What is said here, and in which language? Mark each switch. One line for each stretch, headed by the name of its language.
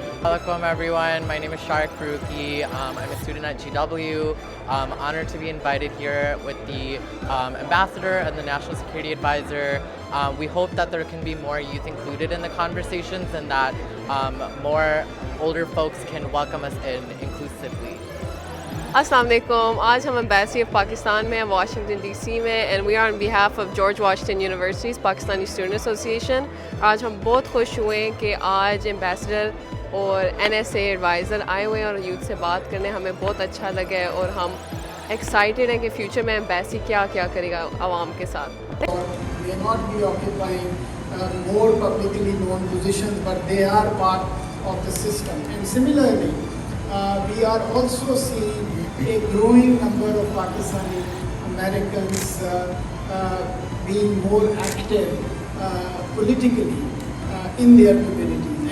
English: Welcome everyone, my name is Sharik Faruqi. I'm a student at GW. I'm honored to be invited here with the ambassador and the National Security Advisor. We hope that there can be more youth included in the conversations, and that more older folks can welcome us in inclusively.
Urdu: السلام علیکم. آج ہم embassy of Pakistan میں ہیں Washington D C میں،
English: and we are on behalf of
Urdu: George Washington universities Pakistani student association. آج ہم بہت خوش ہوئے ہیں کہ آج ایمبیسڈر اور این ایس اے ایڈوائزر آئے ہوئے ہیں اور یوتھ سے بات کرنے. ہمیں بہت اچھا لگا ہے اور ہم ایکسائٹیڈ ہیں کہ فیوچر میں ایمبیسی کیا کیا کرے گا عوام کے ساتھ.
English: May not be occupying more publicly known positions, but they are part of the system. And similarly, we are also seeing a growing number of Pakistani Americans being more active politically in their communities.